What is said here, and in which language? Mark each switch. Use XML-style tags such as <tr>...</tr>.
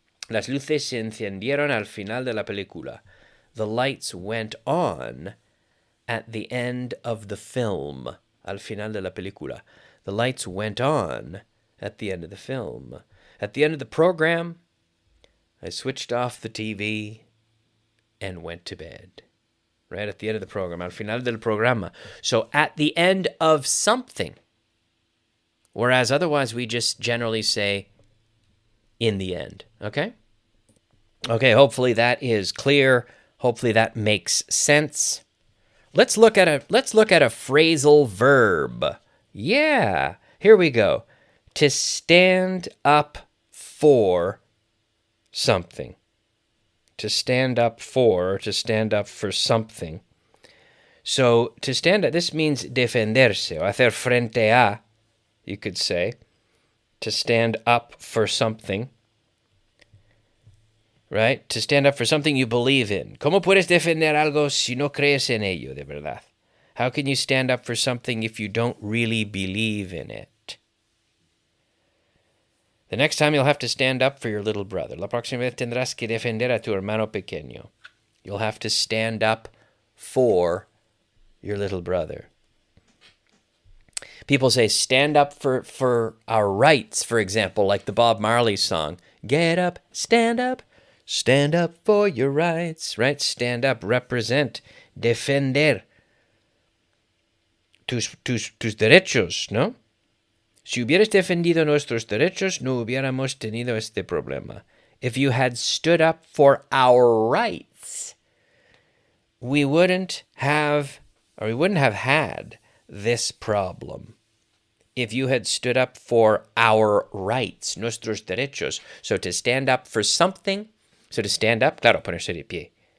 <es>Las luces se encendieron al final de la película.</es> <en>The lights went on at the end of the film.</en> <es>Al final de la película.</es> <en>The lights went on at the end of the film. At the end of the program, I switched off the TV and went to bed. Right at the end of the program.</en> <es>Al final del programa.</es> <en>So at the end of something. Whereas otherwise we just generally say in the end. Okay? Okay, hopefully that is clear. Hopefully that makes sense. Let's look at a phrasal verb. Yeah, here we go. To stand up for something. To stand up for, or to stand up for something. So, to stand up, this means</en> <es>defenderse, o hacer frente a,</es> <en>you could say. To stand up for something. Right? To stand up for something you believe in.</en> <es>¿Cómo puedes defender algo si no crees en ello, de verdad?</es> <en>How can you stand up for something if you don't really believe in it? The next time you'll have to stand up for your little brother.</en> <es>La próxima vez tendrás que defender a tu hermano pequeño.</es> <en>You'll have to stand up for your little brother. People say stand up for our rights, for example, like the Bob Marley song. Get up, stand up for your rights, right? Stand up, represent,</en> <es>defender tus derechos, ¿no? Si hubieras defendido nuestros derechos, no hubiéramos tenido este problema.</es> <en>If you had stood up for our rights, we wouldn't have had this problem. If you had stood up for our rights,</en> <es>nuestros derechos.</es> <en>So to stand up for something, so to stand up, claro,</en> <es>ponerse de pie.</es>